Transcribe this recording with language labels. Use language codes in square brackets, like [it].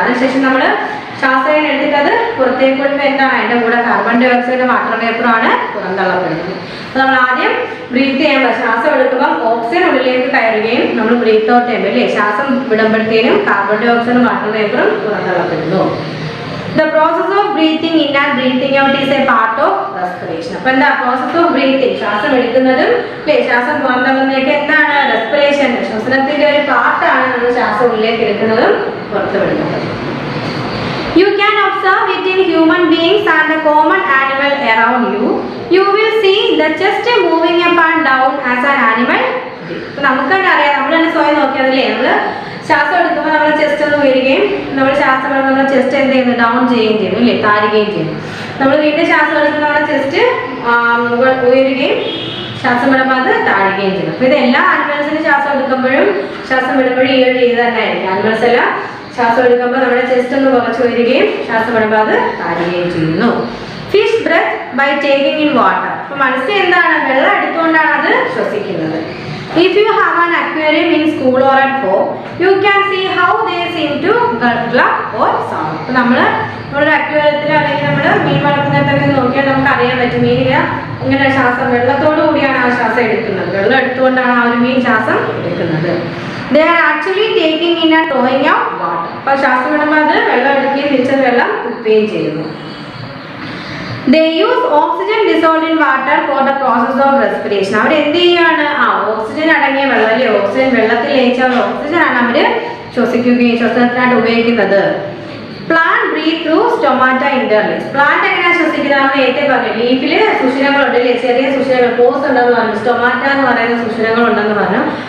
[ml] അതിനുശേഷം നമ്മൾ ശ്വാസം എടുത്തിട്ട് അത് പുറത്തേക്ക് വിടുമ്പോൾ എന്താണ്? അതിൻ്റെ കൂടെ കാർബൺ ഡൈ ഓക്സൈഡ് വാട്ടർ വേപ്പറാണ് പുറന്തള്ളപ്പെടുന്നത്. അപ്പോൾ നമ്മൾ ആദ്യം ബ്രീത്ത് ചെയ്യുമ്പോൾ ശ്വാസം എടുക്കുമ്പോൾ ഓക്സിജൻ ഉള്ളിലേക്ക് കയറുകയും നമ്മൾ ബ്രീത്ത് ഔട്ട് ചെയ്യുമ്പോൾ അല്ലേ ശ്വാസം വിടുമ്പോഴത്തേനും carbon dye ഓക്സൈഡും water വേപ്പറും പുറന്തള്ളപ്പെടുന്നു. [en] The process of breathing in and breathing out is a part of respiration. [ml] അപ്പോൾ എന്താ? [en] process of breathing, [ml] ശ്വാസം എടുക്കുന്നതും അല്ലേ ശ്വാസം പുറന്തള്ളുന്നതൊക്കെ എന്താണ്? റെസ്പിറേഷൻ, ശ്വസനത്തിന്റെ ഒരു പാർട്ടാണ് നമ്മൾ ശ്വാസം ഉള്ളിലേക്ക് എടുക്കുന്നതും പുറത്തു വിടുന്നതും. [en] You can observe it in human beings and the common animal around you. You will see the chest moving up and down as an animal. [ml] നമുക്ക് തന്നെ അറിയാം, നമ്മൾ തന്നെ സ്വയം നോക്കിയതല്ലേ, നമ്മൾ ശ്വാസം എടുക്കുമ്പോൾ നമ്മൾ ചെസ്റ്റ് ഒന്ന് ഉയരുകയും നമ്മൾ ശ്വാസം എടുക്കുമ്പോൾ നമ്മൾ ചെസ്റ്റ് എന്ത് ചെയ്യുന്നു? ഡൗൺ ചെയ്യുകയും ചെയ്യുന്നു അല്ലേ, താഴുകയും ചെയ്യുന്നു. നമ്മൾ വീണ്ടും ശ്വാസം എടുക്കുമ്പോൾ നമ്മുടെ ചെസ്റ്റ് ഉയരുകയും ശ്വാസം വിടുമ്പോൾ അത് താഴുകയും ചെയ്യുന്നു. അപ്പോൾ ഇത് എല്ലാ ആനിമൽസിനും ശ്വാസം എടുക്കുമ്പോഴും ശ്വാസം വിടുമ്പോഴും ഈ ഒരു രീതി തന്നെ ആയിരിക്കും. ആനിമൽസ് എല്ലാം ശ്വാസം എടുക്കുമ്പോൾ നമ്മുടെ ചെസ്റ്റ് ഒന്ന് കുറച്ച് ഉയരുകയും ശ്വാസം വിടുമ്പോൾ അത് താഴുകയും ചെയ്യുന്നു. [en] Fish breath by taking in water. [ml] അപ്പൊ മത്സ്യം എന്താണ്? വെള്ളം എടുത്തുകൊണ്ടാണ് അത് ശ്വസിക്കുന്നത്. [en] If you have an aquarium in school or at home, you can see how they seem to glug or sound. [ml] അപ്പോൾ നമ്മുടെ അക്വേറിയത്തിൽ അല്ലെങ്കിൽ നമ്മൾ മീൻ വളർത്തുന്നിടത്തൊക്കെ നോക്കിയാൽ നമുക്ക് അറിയാൻ പറ്റും മീൻ ഇങ്ങനെ ശ്വാസം വെള്ളത്തോടു കൂടിയാണ് ആ ശ്വാസം എടുക്കുന്നത്. വെള്ളം എടുത്തുകൊണ്ടാണ് ആ ഒരു മീൻ ശ്വാസം എടുക്കുന്നത്. [en] They are actually taking in and throwing out water. [ml] അപ്പോൾ ശ്വാസം വിടുമ്പോൾ അത് വെള്ളം എടുക്കുകയും തിരിച്ചത് വെള്ളം തുപ്പുകയും ചെയ്യുന്നു. [en] They use oxygen dissolved in water for the process of respiration. [ml] അവർ എന്ത് ചെയ്യാണ്? ഓക്സിജൻ അടങ്ങിയ വെള്ളം അല്ലേ, ഓക്സിജൻ വെള്ളത്തിൽ ലയിച്ച ഓക്സിജൻ ആണ് അവർ ശ്വസിക്കുകയും ശ്വസനത്തിനായിട്ട് ഉപയോഗിക്കുന്നത്. [en] Plant breathe through stomata in their leaves. [ml] Plant എങ്ങനെയാണ് ശ്വസിക്കുന്നതെന്ന് നേരത്തെ പറഞ്ഞു. ലീഫിൽ സുഷിരങ്ങളുണ്ട് അല്ലേ, ചെറിയ സുഷിരങ്ങൾ പോസ് ഉണ്ടെന്ന് പറഞ്ഞു. സ്റ്റൊമാറ്റ എന്ന് പറയുന്ന സുഷിരങ്ങൾ ഉണ്ടെന്ന് പറഞ്ഞു.